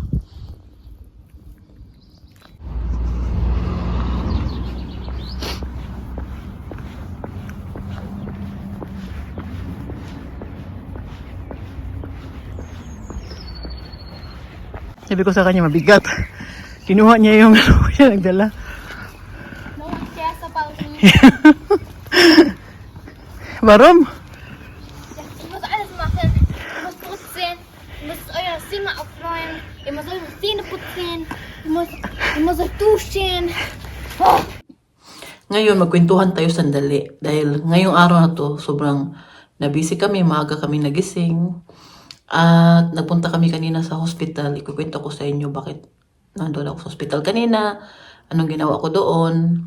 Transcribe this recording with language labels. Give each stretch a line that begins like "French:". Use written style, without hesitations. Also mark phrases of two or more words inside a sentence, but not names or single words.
Filipino: Sabi ko sa kanya mabigat. Kinuha niya yung siya nagdala.
English: no one cares about me.
German: Warum? Ich muss alles machen. Ich muss putzen. Ihr müsst euer Zimmer aufräumen. Ihr müsst eure Zähne putzen. Ihr müsst euch duschen. Oh.
Filipino: Ngayon, magkwentuhan tayo sandali. Dahil ngayong araw na to, sobrang nabisi kami, maaga kami nagising. At nagpunta kami kanina sa hospital. Ikukwento ko sa inyo bakit nandun ako sa hospital kanina. Anong ginawa ko doon.